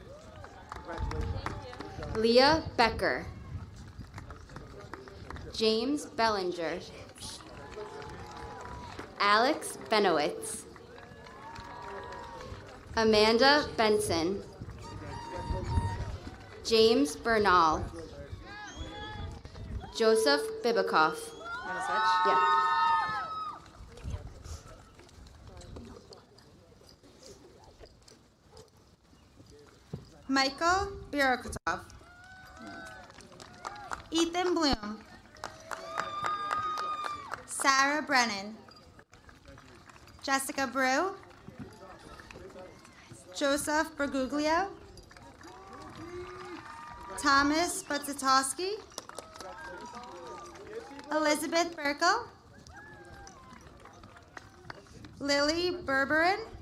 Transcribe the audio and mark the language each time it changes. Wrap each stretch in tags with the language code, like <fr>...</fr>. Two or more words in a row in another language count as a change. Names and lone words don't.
<en>Leah Becker. James Bellinger. Alex Benowitz. Amanda Benson. James Bernal. Joseph Bibikoff. Yeah. Michael Birokotov. Ethan Bloom. Sarah Brennan. Jessica Brew. Joseph Berguglio. Thomas Butzatowski. Elizabeth Burkle. Lily Berberin.</en>